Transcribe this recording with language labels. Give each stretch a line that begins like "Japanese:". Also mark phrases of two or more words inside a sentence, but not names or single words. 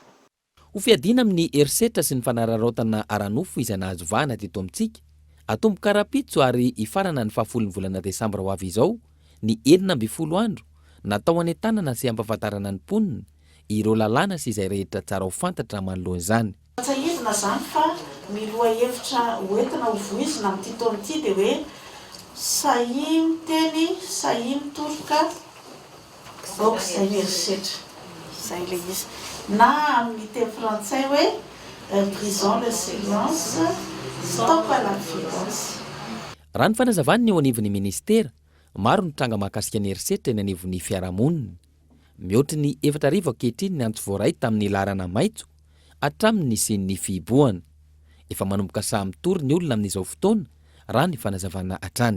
Malagasy: Ho fiadina amin'ny herisetra sy ny fanararaotana aranofo izay nahazo vahana teto amintsika atomboka rapitso ary ifarana ny 10 volana Desambra ho avy izao ny 12 andro natao anentanana sy ampahafantarana ny mponina ireo lalàna sy izay rehetra tsara ho fantatra manoloana izany. Tsahirana zany fa miloha hevitra hoentina ho voizina amin'ity taona ity dia hoe sahy miteny, sahy mitoroka, donc zay herisetra. Zay le izy. Na amin'ny teny frantsay hoe
French: brisons le silence, stop à la violence.
Malagasy: Raha ny fanazavany eo anivon'ny ministera, maro ny tranga mahakasika ny herisetra eny anivon'ny fiarahamonina. Mihoatra ny 4 arivo ankehitriny ny antso voaray tamin'ny larana maitso hatraminy sy ny fihibohana. Efa manomboka samy tory ny olona amin'izao fotoana raha ny fanazavana hatrany.